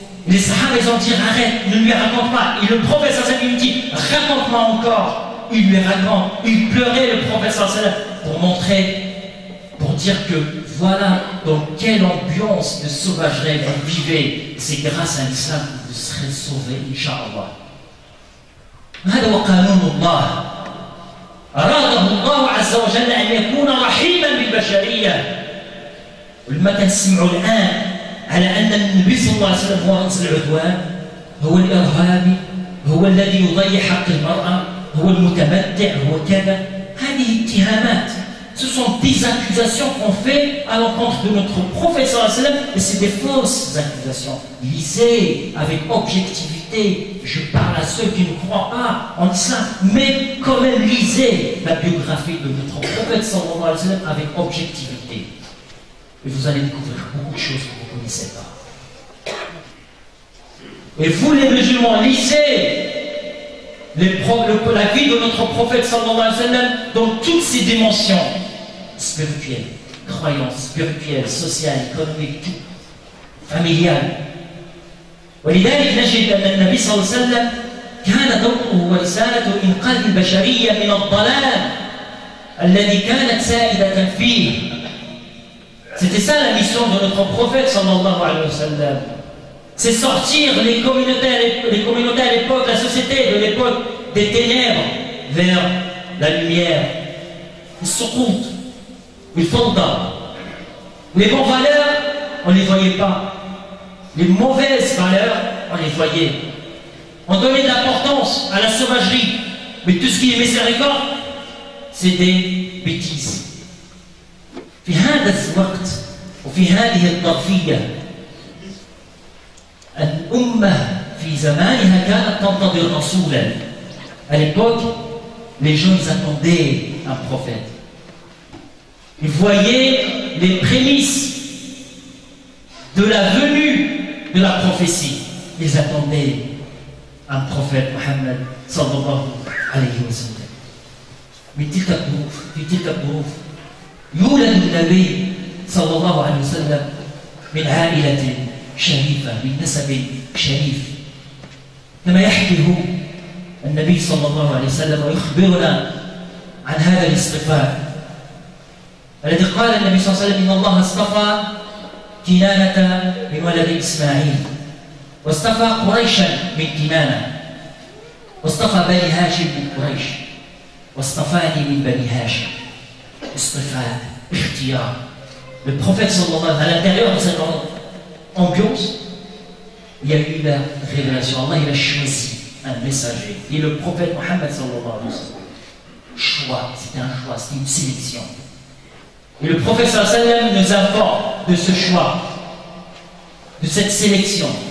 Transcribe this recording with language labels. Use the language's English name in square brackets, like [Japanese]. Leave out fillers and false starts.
[French] Les Sahaba, ils ont dit, arrête, ne lui raconte pas. Et le prophète sallallahu alayhi wa sallam lui dit, raconte-moi encore. Il lui raconte. Il pleurait, le prophète sallallahu alayhi wa sallam, pour montrer, pour dire que voilà dans quelle ambiance de sauvagerie vous vivez. C'est grâce à l'islam que vous serez sauvés, Inch'Allah. [Arabic] هذا هو قانون الله. أراده الله عز وجل أن يكون رحيما بالبشرية. ولما تسمعوا الآن على أن النبي صلى الله عليه وسلم هو رأس العدوان، هو الإرهابي، هو الذي يضيع حق المرأة، هو المتمتع، هو كذا. هذه اتهامات. [French] Ce sont des accusations qu'on fait à l'encontre de notre prophète sallallahu alayhi wa sallam, et c'est des fausses accusations. Lisez avec objectivité. Je parle à ceux qui ne croient pas en islam, mais quand même lisez la biographie de notre prophète sallallahu alayhi wa sallam avec objectivité. Et vous allez découvrir beaucoup de choses que vous ne connaissez pas. Et vous les musulmans, lisez la vie de notre prophète sallallahu alayhi wa sallam dans toutes ses dimensions spirituelles, croyances, spirituelles, sociales, économiques, tout, familiales. [Arabic] ولذلك نجد أن النبي صلى الله عليه وسلم كان دوره ورسالته إنقاذ البشرية من الضلال الذي كانت سائدة فيه. [French] C'était ça la mission de notre prophète sallallahu alayhi wa sallam. C'est sortir les communautés à l'époque, la société de l'époque des ténèbres vers la lumière. Ils se comptent, ils font d'art. Les bonnes valeurs, on ne les voyait pas. Les mauvaises valeurs, on les voyait. On donnait de l'importance à la sauvagerie. Mais tout ce qui est miséricorde, c'est des bêtises. [Arabic] في هذا الوقت وفي هذه الظرفية الأمة في زمانها كانت تنتظر رسولا. [French] À l'époque, les gens ils attendaient un prophète. Ils voyaient les prémices de la venue de la prophétie. Ils attendaient un prophète Mohammed sallallahu alayhi wa sallam. [Arabic] في تلك الظروف يولد النبي صلى الله عليه وسلم من عائلة شريفة من نسب شريف كما يحكي النبي صلى الله عليه وسلم ويخبرنا عن هذا الاصطفاء الذي قال النبي صلى الله عليه وسلم إن الله اصطفى كنانة من ولد إسماعيل واصطفى قريشا من كنانة واصطفى بني هاشم من قريش واصطفاني من بني هاشم. اصطفاء اختيار. [French] Le prophète sallallahu alayhi wa sallam, à l'intérieur de cette ambiance, il y a eu la révélation. Allah il a choisi un messager. Et le prophète Mohammed sallallahu alayhi wa sallam. Choix, c'était un choix, c'était une sélection. Et le prophète sallallahu alayhi wa sallam nous informe de ce choix, de cette sélection.